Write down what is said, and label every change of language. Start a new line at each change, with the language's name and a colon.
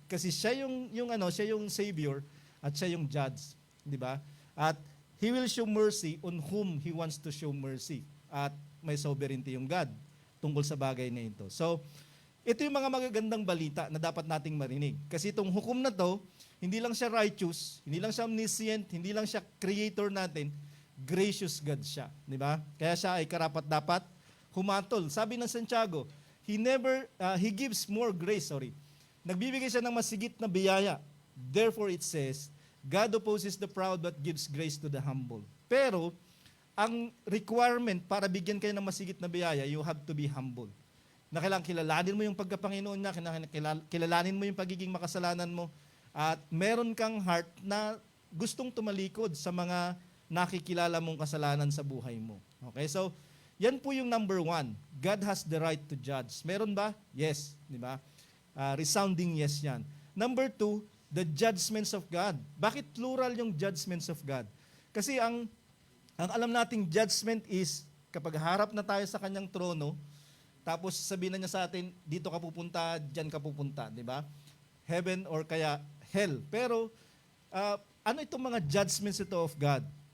Filipino: Kasi siya siya yung Savior at siya yung Judge. Di ba?
English: At He will show mercy on whom He wants to show mercy.
Filipino: At may sovereignty yung God tungkol sa bagay na ito. So, ito yung mga magagandang balita na dapat nating marinig. Kasi itong hukom na to, hindi lang siya righteous, hindi lang siya omniscient, hindi lang siya creator natin, gracious God siya. Di ba? Kaya siya ay karapat-dapat humatol. Sabi ng Santiago,
English: He gives more grace,
Filipino: Nagbibigay siya ng masigit na biyaya.
English: Therefore it says, God opposes the proud but gives grace to the humble.
Filipino: Pero, ang requirement para bigyan kayo ng masigit na biyaya,
English: you have to be humble.
Filipino: Na kailangan kilalanin mo yung pagkapanginoon niya, kilalanin mo yung pagiging makasalanan mo, at meron kang heart na gustong tumalikod sa mga nakikilala mong kasalanan sa buhay mo. Okay, so, yan po yung number 1.
English: God has the right to judge.
Filipino: Meron ba? Yes. Di ba? Resounding yes yan.
English: Number 2, the judgments of God. Bakit plural yung judgments of God?
Filipino: Kasi ang alam nating judgment is kapag harap na tayo sa kanyang trono, tapos sabihin na niya sa atin, dito ka pupunta, dyan ka pupunta, di ba? Heaven or kaya hell. Pero ano itong mga judgments ito of God?